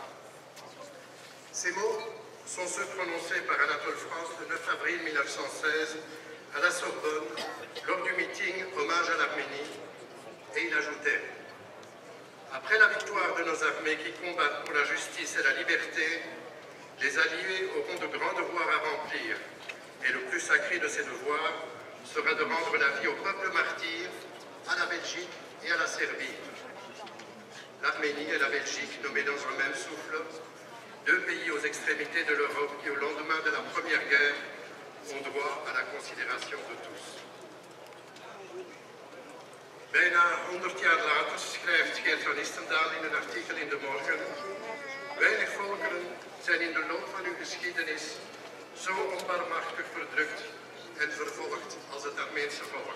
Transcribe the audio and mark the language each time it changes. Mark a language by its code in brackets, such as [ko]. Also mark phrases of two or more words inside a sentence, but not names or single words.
[fr] Ces mots sont ceux prononcés par Anatole France le 9 avril 1916 à la Sorbonne lors du meeting Hommage à l'Arménie, et il ajoutait: après la victoire de nos armées qui combattent pour la justice et la liberté, les Alliés auront de grands devoirs à remplir, et le plus sacré de ces devoirs sera de rendre la vie au peuple martyr, à la Belgique et à la Serbie. L'Arménie et la Belgique, nommées dans un même souffle, deux pays aux extrémités de l'Europe qui, au lendemain de la Première Guerre, ont droit à la considération de tous. [nl] Bijna 100 jaar later schrijft Geert van Istendaal in een artikel in De Morgen: weinig volkeren zijn in de loop van hun geschiedenis zo onbarmhartig verdrukt en vervolgd als het Armeense volk.